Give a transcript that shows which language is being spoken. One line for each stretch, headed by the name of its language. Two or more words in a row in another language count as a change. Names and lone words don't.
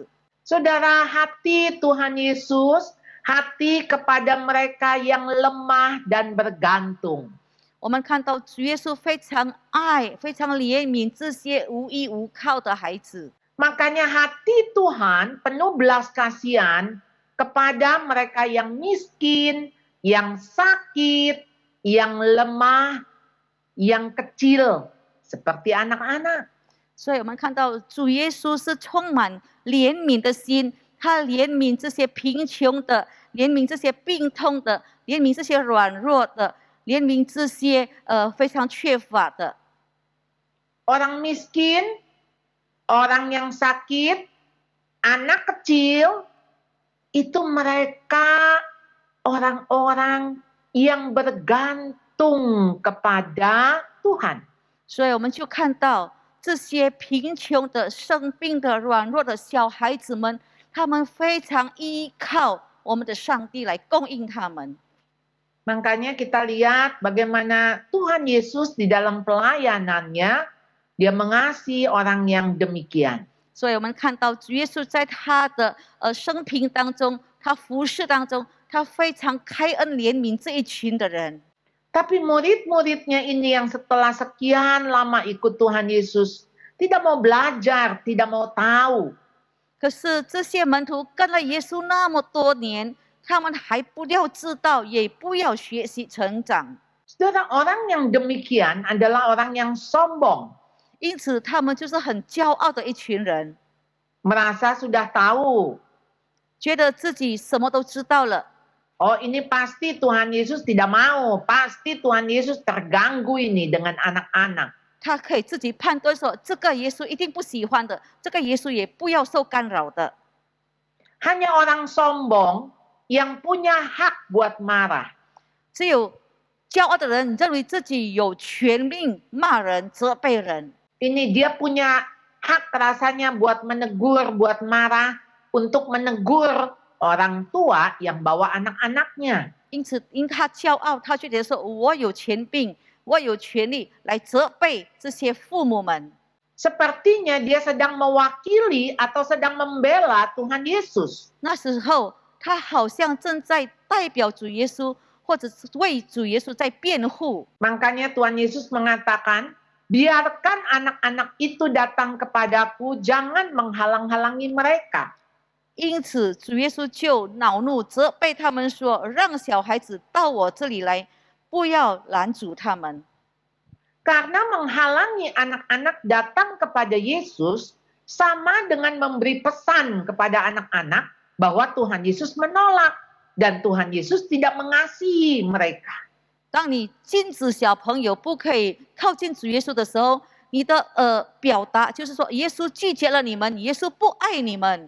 Indonesian: Saudara, hati Tuhan Yesus, hati kepada mereka yang lemah dan bergantung.
Chinese: 我们看到主耶稣非常爱、非常怜悯这些无依无靠的孩子。
Indonesian: Makanya hati Tuhan penuh belas kasihan kepada mereka yang miskin, yang sakit, yang lemah, yang kecil, seperti anak-anak.
Chinese: 所以我们看到主耶稣是充满怜悯的心，他怜悯这些贫穷的，怜悯这些病痛的，怜悯这些软弱的，怜悯这些非常缺乏的。
Indonesian: Orang miskin, orang yang sakit, anak kecil, itu mereka orang-orang yang bergantung kepada Tuhan.
Chinese: 所以我们就看到这些贫穷的、生病的、软弱的小孩子们，他们非常依靠我们的上帝来供应他们。
Indonesian: Makanya kita lihat bagaimana Tuhan Yesus di dalam pelayanannya, dia mengasihi orang yang demikian.
Chinese: 所以我们看到主耶稣在他的生平当中，他服侍当中，他非常开恩怜悯这一群的人。
Indonesian: Tapi murid-muridnya ini yang setelah sekian lama ikut Tuhan Yesus, tidak mau belajar, tidak mau tahu.
Chinese: 可是这些门徒跟了耶稣那么多年，他们还不要知道，也不要学习成长。
Indonesian: Saudara, orang yang demikian adalah orang yang sombong.
Chinese: 因此，他们就是很骄傲的一群人，
Indonesian: Merasa sudah tahu.
Chinese: 觉得自己什么都知道了。
Indonesian: Oh, ini pasti Tuhan Yesus tidak mau. Pasti Tuhan Yesus terganggu ini dengan anak-anak.
Chinese: 他可以自己判断说，这个耶稣一定不喜欢的，这个耶稣也不要受干扰的。
Indonesian: Hanya orang sombong yang punya hak buat marah.
Chinese: 只有骄傲的人认为自己有权利骂人、责备人。
Indonesian: Ini dia punya hak rasanya buat menegur, buat marah, untuk menegur orang tua yang bawa anak-anaknya.
Chinese: 因此，因他骄傲，他觉得说我有权柄，我有权利来责备这些父母们。
Indonesian: Sepertinya dia sedang mewakili atau sedang membela Tuhan Yesus.
Chinese: 那时候，他好像正在代表主耶稣，或者是为主耶稣在辩护。
Indonesian: Makanya Tuhan Yesus mengatakan, biarkan anak-anak itu datang kepadaku, jangan menghalang-halangi mereka.
Chinese: 因此，主耶稣就恼怒，责备他们说：“让小孩子到我这里来，不要拦阻他们。”
Indonesian: Karena menghalangi anak-anak datang kepada Yesus sama dengan memberi pesan kepada anak-anak bahwa Tuhan Yesus menolak dan Tuhan Yesus tidak mengasihi mereka.
Chinese: 当你禁止小朋友不可以靠近主耶稣的时候，你的表达就是说，耶稣拒绝了你们，耶稣不爱你们。